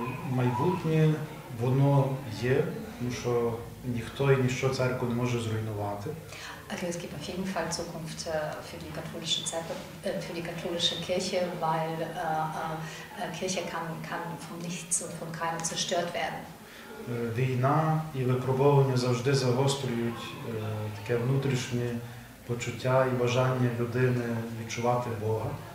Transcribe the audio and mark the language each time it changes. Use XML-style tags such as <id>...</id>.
<uk>Майбутнє, воно є, тому що ніхто і ніщо церкву не може зруйнувати.</uk> <de>Also es gibt auf jeden Fall Zukunft für die katholische Zerkwe, für die katholische Kirche, weil Kirche kann von nichts und von keinem zerstört werden.</de> <uk>Війна і випробування завжди загострюють таке внутрішнє почуття і бажання людини відчувати Бога.</uk>